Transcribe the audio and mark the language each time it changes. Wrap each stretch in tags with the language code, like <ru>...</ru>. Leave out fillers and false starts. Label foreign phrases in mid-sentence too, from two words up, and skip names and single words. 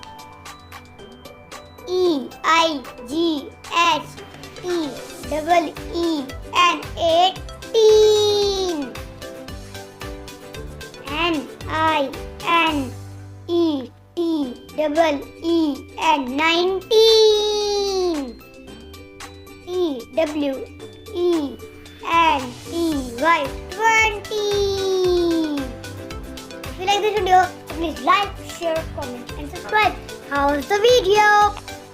<en>E-I-G-H-T-E-E-N 18, N-I-N-E-T-E-E-N 19, T-W-E-N-T-Y 20. If you like this video, please like, share, comment and subscribe. How's the video?</en>